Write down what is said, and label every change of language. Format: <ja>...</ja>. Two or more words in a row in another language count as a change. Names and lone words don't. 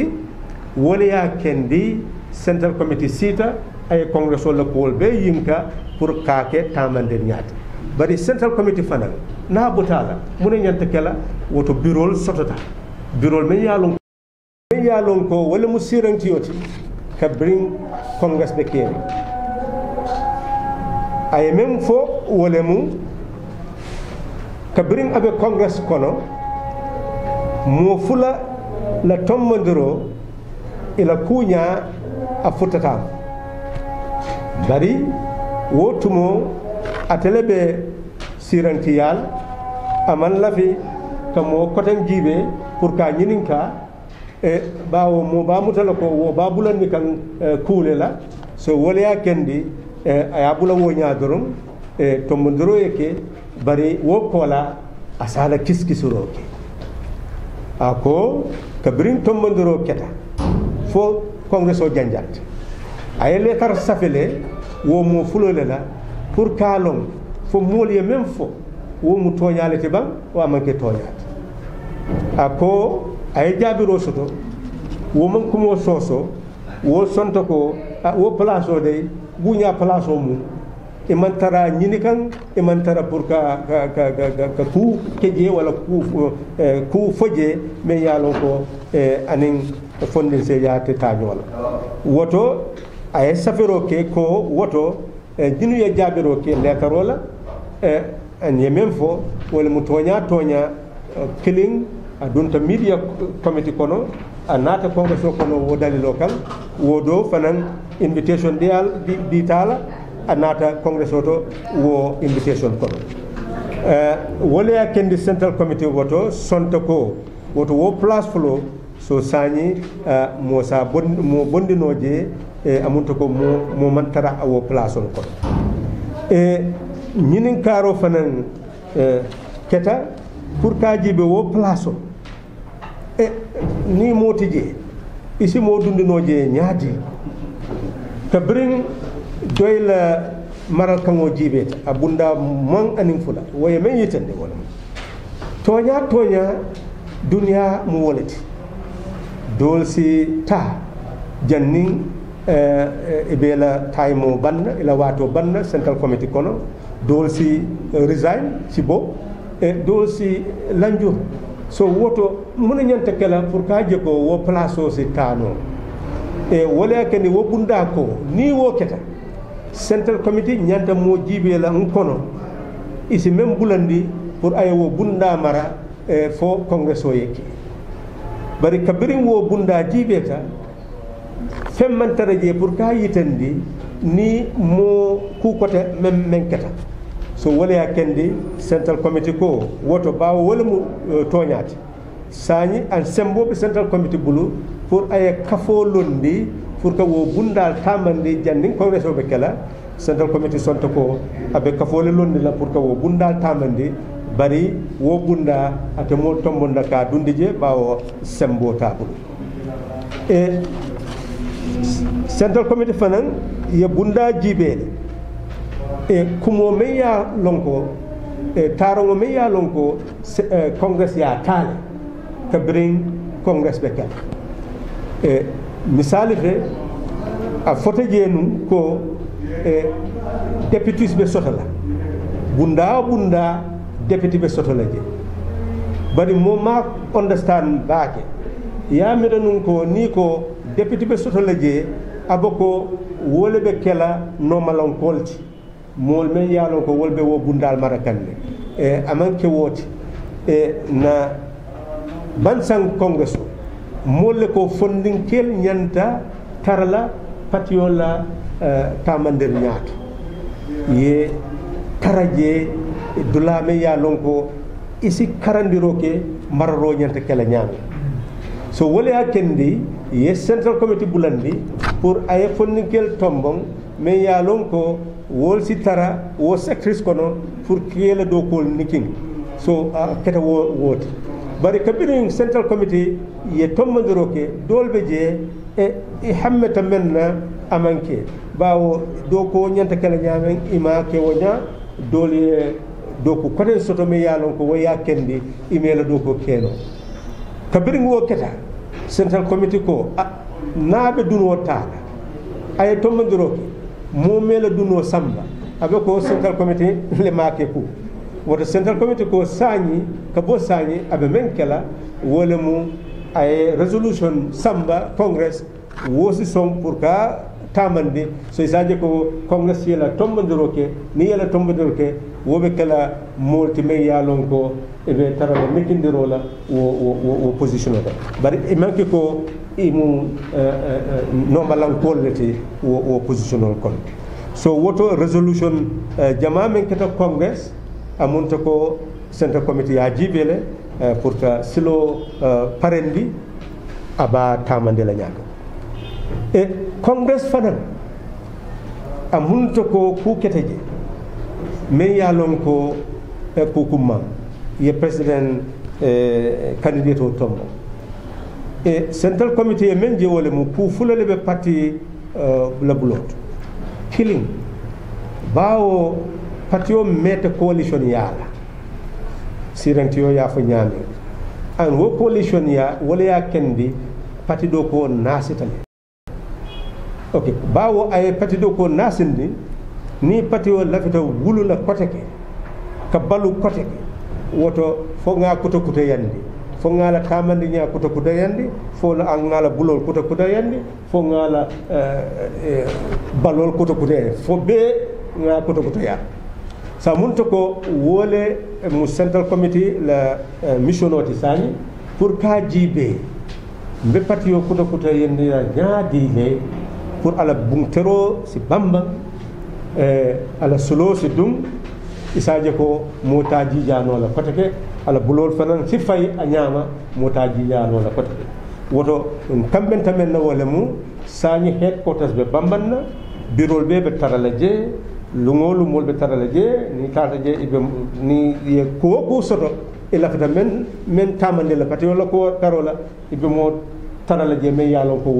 <man>wole ya kendi</man> <en>central committee</en> <man>sita ay congress wala ko be yinka pour kake tamande nyati bari</man> <en>central committee</en> <man>fanal na botala mune nyanta kala woto bureau sotota bureau men yalon ko wala musiranti yoti ka</man> <en>bring congress</en> <man>be kene ay même fo wala mu ka bring abe congress kono mo fula la tommandiro ila kunya a futata bari wotumo atelebe sirantiyal aman lafi kamo kotan jibe pour ka nyininka e bawo mo ba mutala ko wo babulan ni kan kulela so wolya kendi aya bula wo nya dorum e tombondoro yake bari wo kola asala kiskisuro ke ako kabrin tombondoro keta fo congress o janjat ay le tar safele wo mo fulole la pour kalon fo moliye même fo wo mu toñalete ban wa manke toñat ako ay jabiro soto wo man kumo soso wo sonto ko wo place o de buña place o mu e man tara ñini kan e man tara pour ka ku keje wala ku foje me yalon ko anin fondin se yaate tañola woto ay safiro ke ko woto dinu ye jabiro ke letarola an yemen fo wala mu toña killing adunta</man> <en>media committee</en> <man>kono a nata congress o kono wo dali local wo do fanan invitation di tala a nata congress o to wo invitation kono wala kendi</man> <en>central committee</en> <man>woto sonta ko woto wo place fulo so sañi mo bondinoje amunta ko mo mantara wo place on kono ñinin karo fanan keta pour ka jibe wo place o ni motije isi mo dundinoje ñaadi ka bring doyla maral kango jibe abunda mon anin fula waye men yitande wala tonya dunya mu wolati dol si ta jannin ibela taymo banna ila wato banna</man> <en>central committee</en> <man>kono dol si resign si bo dol si lanjur so woto mun ñanta kala pour ka je ko wo place o si tano wala kani wo bunda ko ni wo keta</man> <en>central committee</en> <man>ñanta mo jibe la kono isi même bulandi pour ay wo bunda mara fo congress o yeki bari kabirin wo bunda jibe ta femman taraje pour ka yitandi ni mo ku kote men keta so wala kendi</man> <en>central committee</en> <man>ko woto bawo wala mu toñati sañi an sembobe</man> <en>central committee</en> <man>bulu pour ay kafo londi</man> <fr>pour que</fr> <man>wo bundal tamande jandin congress o be kala</man> <en>central committee</en> <man>sonto ko abe kafole londi la</man> <fr>pour que</fr> <man>wo bundal tamande bari wo bunda ate mo tombonda ka dundije bawo sembo tabulu</man> <en>central committee</en> <man>fanan ye bunda jibele kumo me ya lonko tarongo me ya lonko congress ya tale ka bring congress be kala misali fe a foto jenu ko deputies be sotola bunda deputy be sotola je bari mo ma understand baake ya mi nun ko ni ko deputy be sotola je aboko wole be kala normalon kolti mol men yalon ko wolbe wo bundal marakande amanke woti na bansan congress molle ko fondinkel ñanta tarla patiola tamander ñaato ye karaje dulame ya lonko isi karandiro ke mararo ñanta kala ñaami so wole akendi ye</man> <en>central committee</en> <man>bulandi pour ay fondinkel tombong me ya lonko wol si tara wo sectrice kono pour kiyela do kol niking so keta woti bari kabirin</man> <en>central committee</en> <man>ye tommandiro ke dolbe je e hammeta menna amanke bawo do ko nyanta kala nyamen ima ke wonya dole do ko koten soto me yalon ko waya kendi imela do ko keno kabirin wo keta</man> <en>central committee</en> <man>ko naabe dunwo taala ay tommandiro ke mo mela duno samba abe ko</man> <en>central committee</en> <man>le make ku woto</man> <en>central committee</en> <man>ko sañi ka bo sañi abe men kala wole mu ay resolution samba congress wosi som pour ka tamande so isaje ko congress yela tombandiro ke ni yela tombandiro ke wobe kala molti men yalon ko ebe tarala mekindiro la wo position da bari e manke ko imu normalan kollete wo position kon so woto resolution jama men keta congress amunta ko</man> <en>central committee</en> <man>ya jibele</man> <fr>pour que</fr> <man>silo parendi aba tamande la ñaga e congress fanan amunta ko ku keteje men ya lon ko ku kumma ye</man> <en>president candidate</en> <man>o tombo e</man> <en>central committee</en> <man>men je wole mu ku fulale be parti la bulot killing bawo parti o meta coalition yala siranti yo ya fa nyami an wo coalition ya wala ya kendi parti do ko nasitale okay bawo ay parti do ko nasindi ni parti o lafita wulu la koteke ka balu koteke woto fo nga kuto kuto yandi fo nga la tamandi nya kuto kuto yandi fo la an nga la bulol kuto kuto yandi fo nga la balol kuto kuto yandi fo be nga kuto kuto ya sa munta ko wole mu</man> <en>central committee</en> <man>la mission oti sani pour ka jibe mbe patio kuta kuta yende nyaadi le pour ala bungtero si bamba ala solo si dum isaje ko motaji jano la kotake ala bulol fanan si fay a ñama motaji jano la kotake woto kamben tamen na wala mu sañi headquarters be bambanna birol be tarala je lungolu mol be tarala je ni tata je ibe ni ye ko soto ila fata men tamande la pati wala ko tarola ibe mo tarala je men yalon ko</man>